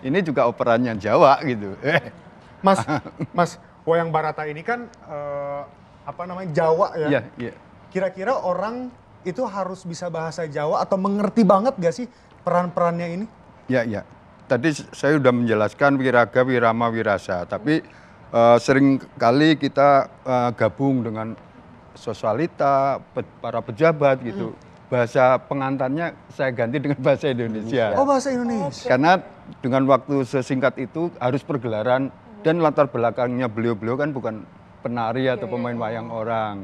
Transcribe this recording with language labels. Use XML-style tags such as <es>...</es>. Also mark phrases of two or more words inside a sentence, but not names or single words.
<id>Ini juga operanya Jawa gitu. Mas, wayang Barata ini kan apa namanya Jawa ya. Iya. Kira-kira orang itu harus bisa bahasa Jawa atau mengerti banget gak sih peran-perannya ini? Ya. Tadi saya sudah menjelaskan wiraga, wirama, wirasa. Tapi sering kali kita gabung dengan sosialita, para pejabat gitu. Bahasa pengantarnya saya ganti dengan bahasa Indonesia. Oh, bahasa Indonesia. Karena dengan waktu sesingkat itu harus pergelaran dan latar belakangnya beliau-beliau kan bukan penari atau pemain wayang orang.</id>